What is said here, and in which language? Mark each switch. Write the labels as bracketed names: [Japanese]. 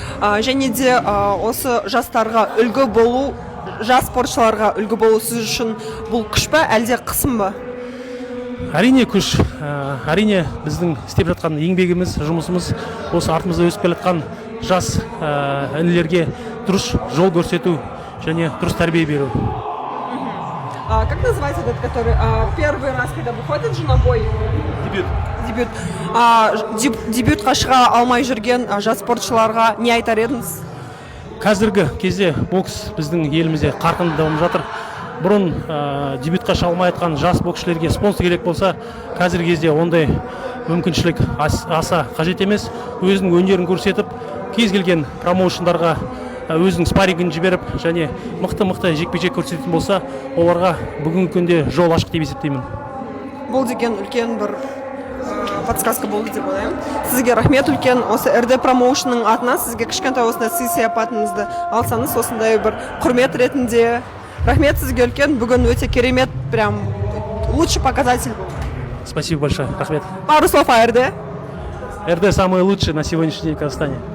[Kazakh] Және де осы жастарға үлгі болу, жас спортшыларға үлгі болу сіз үшін бұл күш па, әлде қысым ба? Әрине күш. Әрине біздің істеп жатқан еңбегіміз, жұмысымыз осы артымызда өсіп келе жатқан жас інілерге дұрыс жол көрсету және дұрыс тәрбие беру. [Russian] Как называется этот, который первый раз, когда выходит же на бой? [Kazakh] Дебют. Дебютқа шыға алмай жүрген жас спортшыларға не айтар едіңіз? Қазіргі кезде бокс біздің елімізде қарқынды дамып жатыр. Бұрын дебютқа шыға алмай жатқан жас боксшыларға спонсор керек болса, қазіргі кезде ондай мүмкіншілік аса қажет емес. Өзінің өнерін көрсетіп, кез келген промоушндарға өзінің спаррингін жіберіп, және мықты жекпе-жек көрсететін болса, оларға бүгінгі күнде жол ашық деп есептеймін. Бұл деген үлкен бір подсказка болды деп ойлаймын. Сізге рахмет үлкен. Осы РД промоушнның атынан сізге кішкентай осындай сый-сияпатыңызды алсаңыз, осындай бір құрмет ретінде. Рахмет сізге үлкен. Бүгін өте керемет, [Russian] прям лучший показатель был. Спасибо большое. [Kazakh] Рахмет. [Russian] Пару слов о РД. РД самый лучший на сегодняшний день в Казахстане.